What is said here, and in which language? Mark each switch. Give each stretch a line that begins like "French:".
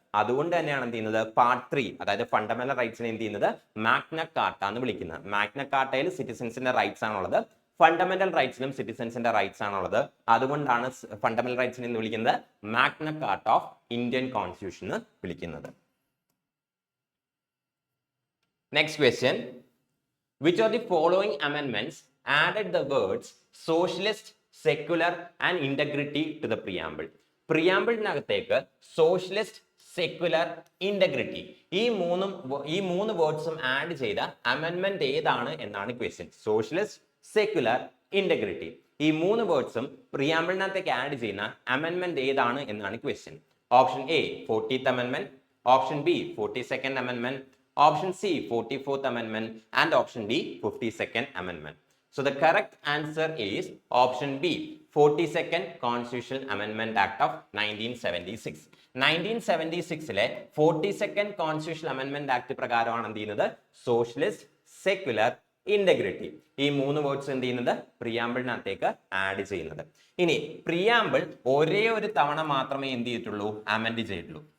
Malayalam: അതുകൊണ്ട് തന്നെയാണ് എന്ത് ചെയ്യുന്നത്, പാർട്ട് 3 അതായത് ഫണ്ടമെന്റൽ റൈറ്റ്സിനെ എന്ത് ചെയ്യുന്നത്, മാഗ്ന കാർട്ട എന്ന് വിളിക്കുന്നത്. മാഗ്ന കാർട്ടയിൽ സിറ്റിസൺസിന്റെ റൈറ്റ്സ് ആണുള്ളത്, ഫണ്ടമെന്റൽ റൈറ്റ്സിലും സിറ്റിസൺസിന്റെ റൈറ്റ്സ് ആണുള്ളത്. അതുകൊണ്ടാണ് ഫണ്ടമെന്റൽ റൈറ്റ്സിനെ എന്ന് വിളിക്കുന്നത് Magna Carta of Indian constitution എന്ന് വിളിക്കുന്നത്.
English: Next question, which of the following amendments added the words socialist, secular and integrity to the preamble?
Malayalam: പ്രിയാമ്പിളിനകത്തേക്ക് socialist, secular, integrity ഈ മൂന്ന് വേർഡ്സും ആഡ് ചെയ്ത അമെൻമെന്റ് ഏതാണ് എന്നാണ് ക്വസ്റ്റ്യൻ. സോഷ്യലിസ്റ്റ്, സെക്യുലർ, ഇന്റഗ്രിറ്റി ഈ മൂന്ന് വേർഡ്സും പ്രിയാമ്പിളിനകത്തേക്ക് ആഡ് ചെയ്യുന്ന അമെൻമെന്റ് ഏതാണ് എന്നാണ് question.
English: Option A 40th amendment, option B 42nd amendment, option C 44th amendment and option D 52nd amendment. So the correct answer is option B 42nd Constitutional Amendment Act of 1976.
Malayalam: 1976 42nd Constitutional Amendment Act പ്രകാരമാണ് എന്ത് ചെയ്യുന്നത്, socialist, secular, integrity ഈ മൂന്ന് words എന്ത് ചെയ്യുന്നത്, പ്രിയാമ്പിളിനകത്തേക്ക് add ചെയ്യുന്നത്. ഇനി preamble ഒരേ ഒരു തവണ മാത്രമേ എന്ത് ചെയ്തിട്ടുള്ളൂ, അമെൻഡ് ചെയ്തിട്ടുള്ളൂ.